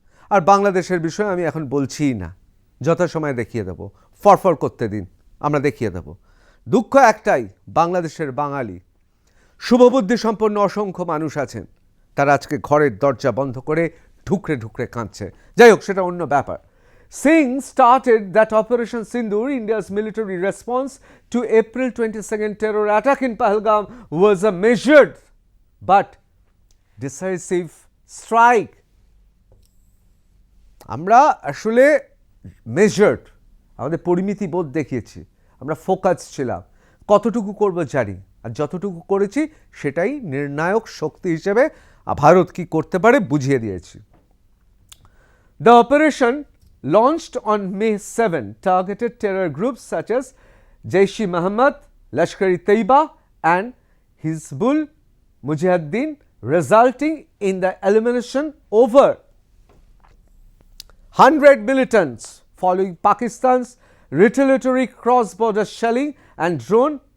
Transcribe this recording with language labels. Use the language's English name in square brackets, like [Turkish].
[Bangla] আর বাংলাদেশের বিষয়ে আমি এখন বলছিই না, যথাসময়ে দেখিয়ে দেব। ফরফর করতে দিন, আমরা দেখিয়ে দেব। দুঃখ একটাই, বাংলাদেশের বাঙালি শুভবুদ্ধি সম্পন্ন অসংখ্য মানুষ আছেন, তারা আজকে ঘরের দরজা বন্ধ করে ঢুকরে ঢুকরে কাঁদছে। যাই হোক, সেটা অন্য ব্যাপার। [English] Singh started that Operation Sindoor, India's military response to April 22nd terror attack in Pahalgam, was a measured but decisive strike. [Bangla] আমরা আসলে মেজার্ড, আমাদের পরিমিতি বোধ দেখিয়েছি, আমরা ফোকাস ছিলাম, কতটুকু করব জানি, আর যতটুকু করেছি সেটাই নির্ণায়ক শক্তি হিসেবে ভারত কি করতে পারে বুঝিয়ে দিয়েছি। [English] The operation launched on May 7 targeted terror groups such as Jaish-e-Mohammed, Lashkar-e-Taiba and Hizbul Mujahideen, resulting in the elimination over 100 militants following Pakistan's retaliatory cross-border shelling and drone.